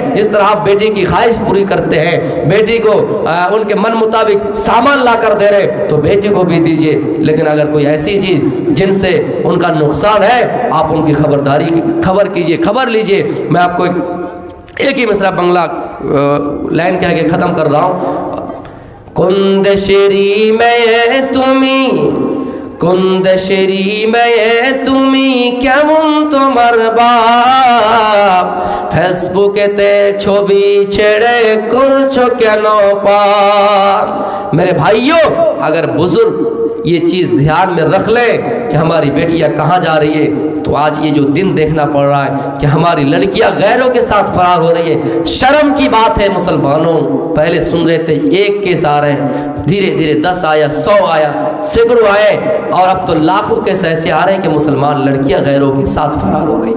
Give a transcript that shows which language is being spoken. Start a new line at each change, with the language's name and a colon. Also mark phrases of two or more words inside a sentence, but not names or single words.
Urdu: جس طرح آپ بیٹی کی خواہش پوری کرتے ہیں، بیٹی کو ان کے من مطابق سامان لا کر دے رہے تو بیٹی کو بھی دیجئے، لیکن اگر کوئی ایسی چیز جن سے ان کا نقصان ہے، آپ ان کی خبر کیجئے، خبر لیجئے۔ میں آپ کو ایک ہی مصرع بنگلہ لائن کہہ کے ختم کر رہا ہوں۔ کندشری میں تمہیں، کندشری میں تمہیں
Bangla: কেমন তোমার বাপ, ফেসবুকেতে ছবি ছেড়ে করছো কেন পাপ।
Urdu: میرے بھائیوں، اگر بزرگ یہ چیز دھیان میں رکھ لیں کہ ہماری بیٹیاں کہاں جا رہی ہے، تو آج یہ جو دن دیکھنا پڑ رہا ہے کہ ہماری لڑکیاں غیروں کے ساتھ فرار ہو رہی ہے، شرم کی بات ہے مسلمانوں۔ پہلے سن رہے تھے ایک کیس آ رہے ہیں، دھیرے دھیرے 10 آیا، 100 آیا، سینکڑوں آئے، اور اب تو لاکھوں کیس ایسے آ رہے ہیں کہ مسلمان لڑکیاں غیروں کے ساتھ فرار ہو رہی ہیں۔